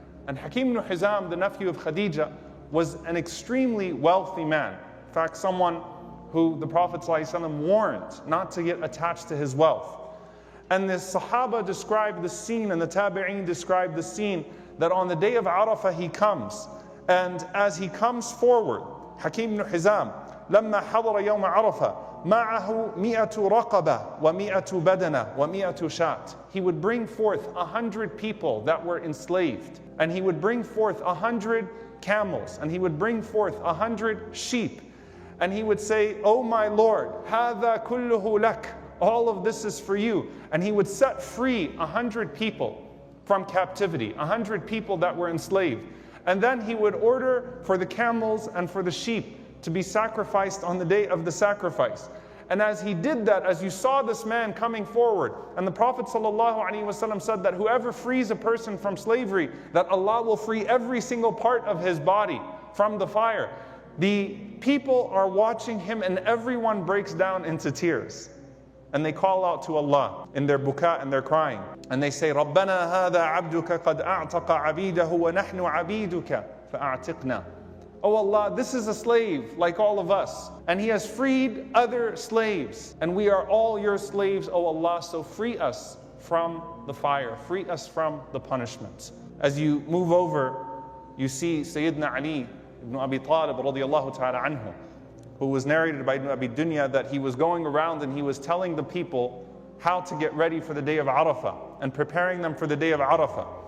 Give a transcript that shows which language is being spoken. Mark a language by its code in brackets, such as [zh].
[en] And Hakim bin Hazzam, the nephew of Khadija, was an extremely wealthy man. In fact, someone who the Prophet ﷺ warned not to get attached to his wealth. And the Sahaba described the scene, and the Tabi'een described the scene, that on the day of Arafah he comes. And as he comes forward, Hakim bin Hazzam, [ar] لما حضر يوم عرفة معه 100 رقبة و100 بدنة و100 شاة. [en] He would bring forth 100 people that were enslaved, and he would bring forth 100 camels, and he would bring forth 100 sheep, and he would say, "Oh my Lord, [ar] هذا كله لك." [en] All of this is for you. And he would set free 100 people from captivity, 100 people that were enslaved. And then he would order for the camels and for the sheep to be sacrificed on the day of the sacrifice. And as he did that, as you saw this man coming forward, and the Prophet ﷺ said that whoever frees a person from slavery, that Allah will free every single part of his body from the fire. The people are watching him, and everyone breaks down into tears. And they call out to Allah in their buka and their crying. [ar] And they say, رَبَّنَا هَذَا عَبْدُكَ قَدْ أَعْتَقَ عَبِيدَهُ وَنَحْنُ عَبِيدُكَ فَأَعْتِقْنَا. [en] Oh Allah, this is a slave like all of us, and he has freed other slaves, and we are all your slaves, oh Allah, so free us from the fire, free us from the punishment. As you move over, you see Syedina Ali ibn Abi Talib radiyallahu ta'ala anhu, who was narrated by Ibn Abi Dunya that he was going around and he was telling the people how to get ready for the day of Arafah and preparing them for the day of Arafah.